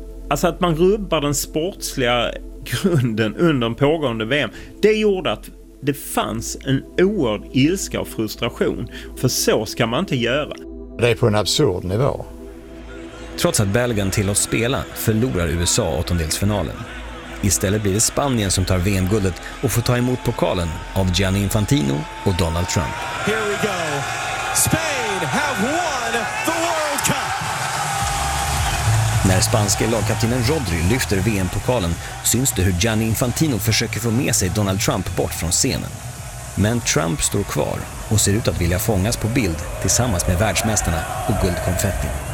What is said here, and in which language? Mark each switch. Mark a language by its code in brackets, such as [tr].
[sv] Alltså att man rubbar den sportsliga grunden under en pågående VM, det gjorde att det fanns en oerhörd ilska och frustration. För så ska man inte göra. Det är på en absurd nivå. Trots att Balogun tillåts spela förlorar USA åttondelsfinalen. Istället blir det Spanien som tar VM-guldet och får ta emot pokalen av Gianni Infantino och Donald Trump. [en] Here we go. Spain have won the World Cup. [sv] När spanske lagkaptenen Rodri lyfter VM-pokalen syns det hur Gianni Infantino försöker få med sig Donald Trump bort från scenen. Men Trump står kvar och ser ut att vilja fångas på bild tillsammans med världsmästarna och guldkonfetti.